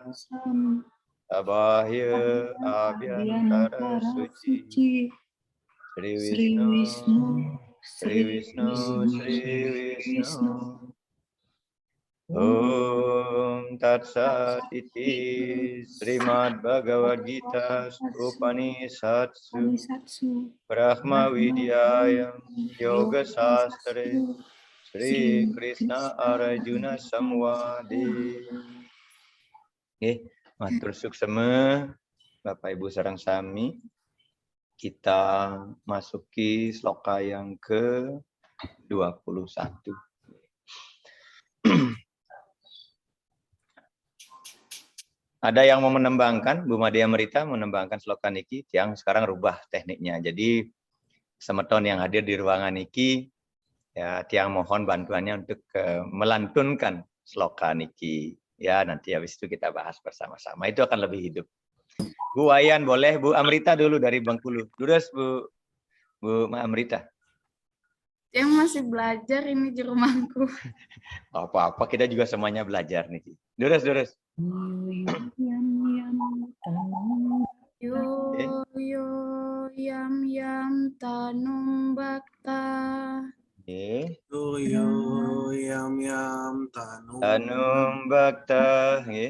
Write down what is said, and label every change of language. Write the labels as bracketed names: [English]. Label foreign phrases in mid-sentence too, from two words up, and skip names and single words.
[Sanskrit] Abahya Abhyantara Suci Sri Vishnu Sri Vishnu Sri Vishnu Om Tat Sat Iti Srimad Bhagavad Gita Upanishatsu Brahma Vidyayam Yoga Sastre Sri Krishna Arjuna Samwadi. [Balinese] Matur suksema [Indonesian] Bapak Ibu [Balinese] sareng sami, [Indonesian] kita masuki sloka yang ke-21. Ada yang mau menembangkan, Bu Madia Merita menembangkan sloka niki, yang sekarang rubah tekniknya. Jadi semeton yang hadir di ruangan niki, ya tiang mohon bantuannya untuk melantunkan sloka niki. Ya nanti habis itu kita bahas bersama-sama. Itu akan lebih hidup. Bu Wayan boleh, Bu Amrita dulu dari Bengkulu. Terus Bu Amrita. Yang masih belajar ini di rumahku. Apa-apa, kita juga semuanya belajar nih. [Balinese] Durus. [Sanskrit] Yo yam tanum bakta. Yo yam tanum bakta.